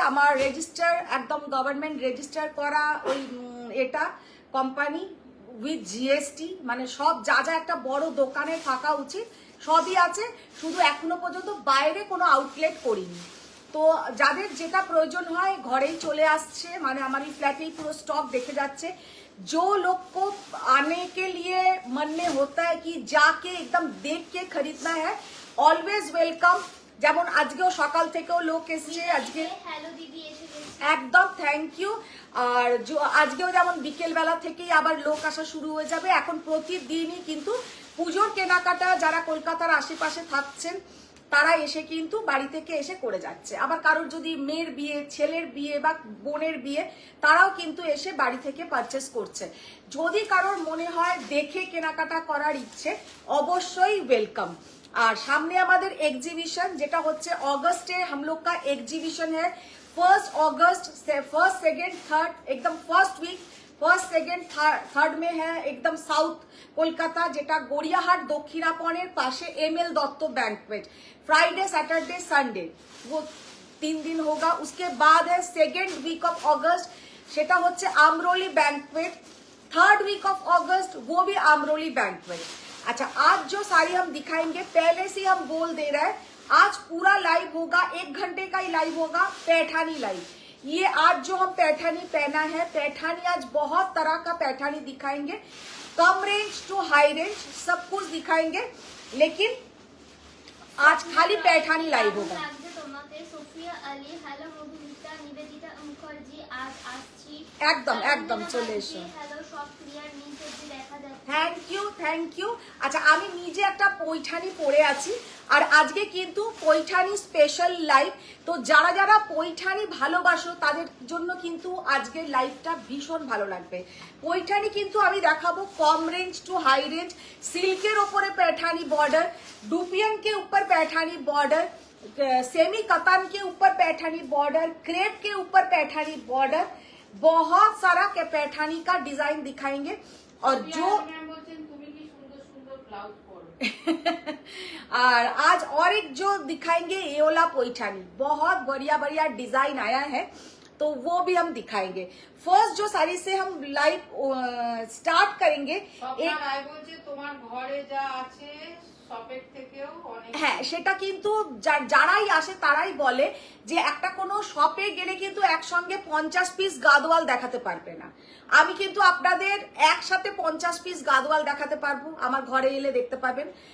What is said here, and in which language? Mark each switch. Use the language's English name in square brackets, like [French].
[Bangla] আমার রেজিস্টার একদম government register করা ওই এটা কোম্পানি উইথ জিএসটি, মানে সব যা যা একটা বড় দোকানে থাকা উচিত সবই আছে। শুধু এখনো পর্যন্ত বাইরে কোনো আউটলেট করিনি। তো যাদের যেটা প্রয়োজন হয় ঘরেই চলে আসছে, মানে আমার এই फ्लैटेই পুরো স্টক দেখে যাচ্ছে। [Hindi] जो लोग को आने के लिए मन में होता है कि जाके एकदम देख के खरीदना है, [English] Always welcome. [Bangla] যেমন আজকেও সকাল থেকেও লোক এসছে। আজকে হ্যালো দিদি, এসে গেছি। একদম থ্যাংক ইউ। আর আজকেও যেমন বিকেল বেলা থেকেই আবার লোক আসা শুরু হয়ে যাবে। এখন প্রতিদিনই কিন্তু পুজোর কেনাকাটা যারা কলকাতার আশেপাশে থাকছেন তারা এসে কিন্তু বাড়ি থেকে এসে করে যাচ্ছে। আবার কারোর যদি মেয়ের বিয়ে, ছেলের বিয়ে বা বোনের বিয়ে, তারাও কিন্তু এসে বাড়ি থেকে পারচেস করছে। যদি কারোর মনে হয় দেখে কেনাকাটা করার ইচ্ছে, অবশ্যই ওয়েলকাম। আর সামনে আমাদের एग्जीबिशन, যেটা হচ্ছে অগস্টে [Hindi] हम लोग का एग्जीबिशन है। 1 अगस्त से 1, 2, 3 एकदम फर्स्ट वीक, 1, 2, 3 में है एकदम साउथ कोलकाता, [Bangla] যেটা গড়িয়াহাট দক্ষিণাপনের পাশে [Hindi] ML Dutt banquet. Friday, Saturday, Sunday वो 3 दिन होगा। उसके बाद है 2nd वीक ऑफ अगस्त, সেটা হচ্ছে আমরোলি बैंक्वेट। 3rd वीक ऑफ अगस्त वो भी আমরোলি बैंक्वेट। अच्छा, आज जो साड़ी हम दिखाएंगे पहले से हम बोल दे रहे हैं, आज पूरा लाइव होगा, 1 घंटे का ही लाइव होगा, पैठानी लाइव। ये आज जो हम पैठानी पहना है, पैठानी आज बहुत तरह का पैठानी दिखाएंगे, कम रेंज टू हाई रेंज सब कुछ दिखाएंगे, लेकिन आज खाली पैठानी लाइव होगा। [Bangla] লাগছে তোমাকে সোফিয়া আলী, হ্যালো মধুমিতা, নিবেদিতা মুখার্জি, আজ আসছি একদম একদম চলে এসো। হ্যালো সব ক্লিয়ার, নিচে যে দেখা যাচ্ছে। Thank you. আচ্ছা, আমি নিজে একটা পৈঠানি পরে আছি, আর আজকে কিন্তু পৈঠানি স্পেশাল লাইভ। তো যারা যারা পৈঠানি ভালোবাসো তাদের জন্য কিন্তু আজকের লাইভটা ভীষণ ভালো লাগবে। পৈঠানি কিন্তু আমি দেখাবো কম [Hindi] रेंज टू हाई रेंज, सिल्केर ওপরে पैठानी बॉर्डर, डुपियन के ऊपर पैठानी बॉर्डर, सेमी कतान के ऊपर पैठानी बॉर्डर, क्रेप के ऊपर पैठानी बॉर्डर, बहुत सारा के पैठानी का डिजाइन दिखाएंगे। और जो [Bangla] তুমি কি সুন্দর সুন্দর ব্লাউজ পরো। [Hindi] और आज और एक जो दिखाएंगे ये वाला पैठानी, बहुत बढ़िया बढ़िया डिजाइन आया है, तो वो भी हम दिखाएंगे। फर्स्ट जो साड़ी से हम लाइव स्टार्ट करेंगे, [Bangla] স্বপ্না রায় বলছে তোমার ঘরে যা আছে শপের থেকেও অনেক। হ্যাঁ, সেটা কিন্তু যারাই আসে তারাই বলে যে একটা কোনো শপে গেলে কিন্তু একসঙ্গে 50 পিস গাদোয়াল দেখাতে পারবে না। আমি কিন্তু আপনাদের একসাথে 50 পিস গাদোয়াল দেখাতে পারবো, আমার ঘরে এলে দেখতে পাবেন।